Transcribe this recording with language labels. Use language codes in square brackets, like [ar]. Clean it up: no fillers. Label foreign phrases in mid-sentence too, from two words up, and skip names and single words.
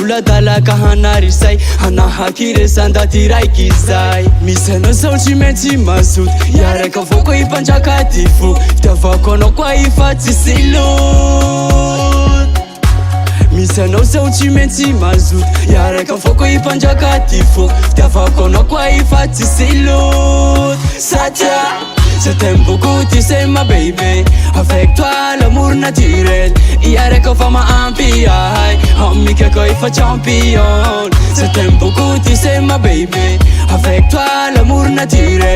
[mg] oladalaka hanarisay hanahaky resan-daty raiky izay misy anao zao tsy maintsy mazoto iaraka avao koa hipandraka ty fo fitiavako anao koa efa tsisy lot misy anao zao tsy maintsy mazoto iaraka avao koa hipandraka ty fo fitiavako anao koa efa tsisy lot satria [fr] je t'aime beaucoup, tu sais ma baby. Avec toi l'amour naturel. [mg] Iaraka fa maampy ahay Homika ko ifa champion. [fr] Je t'aime beaucoup, tu sais ma baby. Avec toi l'amour naturel.